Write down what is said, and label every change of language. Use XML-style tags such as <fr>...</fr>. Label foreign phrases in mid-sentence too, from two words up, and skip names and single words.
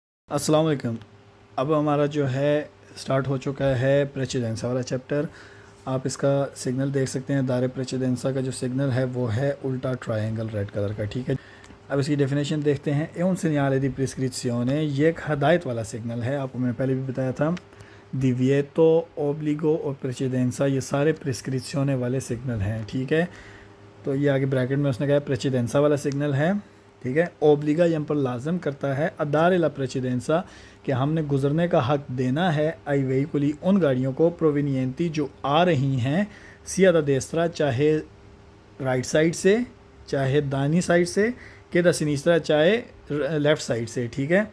<ar>السلام عليكم.</ar> <hi>अब हमारा जो है स्टार्ट हो चुका है प्रेसिडेंसा वाला चैप्टर। आप इसका सिग्नल देख सकते हैं।</hi> <it>dare precedenza</it> <hi>का जो सिग्नल है वो है उल्टा ट्रायंगल</hi> <en>red color</en> <hi>का, ठीक है। अब इसकी डेफिनेशन देखते हैं।</hi> <it>ए un segnale di prescrizione,</it> <hi>ये एक हदायत वाला सिग्नल है। आपको मैंने पहले भी बताया था।</hi> <it>divieto, obbligo</it> <hi>और</hi> <it>precedenza</it> <hi>ये सारे प्रिस्क्रिप्शने वाले सिग्नल हैं, ठीक है। तो ये आगे ब्रैकेट में उसने कहा प्रेसिडेंसा वाला सिग्नल है, ठीक है। ओब्लिगा यहाँ पर लाजम करता है</hi> <it>dare la precedenza</it> <hi>कि हमने गुजरने का हक देना है</hi> <it>ai veicoli</it> <hi>उन गाड़ियों को प्रोविनियंती जो आ रही हैं</hi> <it>sia da destra,</it> <hi>चाहे</hi> <en>right side</en> <hi>से चाहे दानी साइड से,</hi> <it>che da sinistra</it> <hi>चाहे</hi> <en>left side</en> <hi>से, ठीक है।</hi>